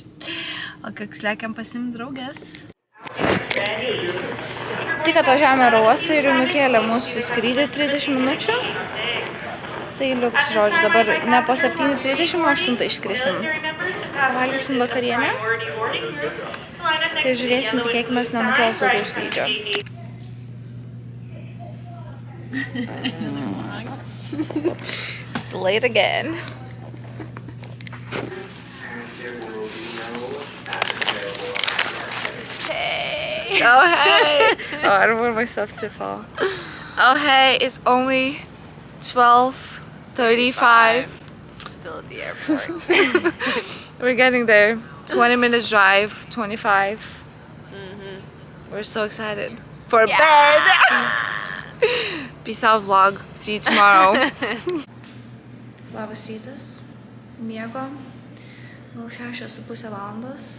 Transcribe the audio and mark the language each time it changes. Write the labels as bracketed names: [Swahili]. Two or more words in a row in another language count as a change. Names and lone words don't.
[Lithuanian] O kiek slekiam pasim draugės. Tik atvažiavome oro uostą ir jau nukėlė mūsų skrydį 30 minučių. Tai liuks, žodžiu, dabar ne po 7:30, o 8 išskrisim. Valgysim vakarienę ir žiūrėsim, tikėkimės, nenukels daugiau skrydžio. [English] Late again. Hey! Oh hey! Oh, I don't want myself to fall. Oh hey, it's only 12:35. Still at the airport. We're getting there. 20 minutes drive, 25. We're so excited. For bed! Peace out vlog. See you tomorrow. [Lithuanian] Labas rytas. Miego. Gal 6:30 valandos.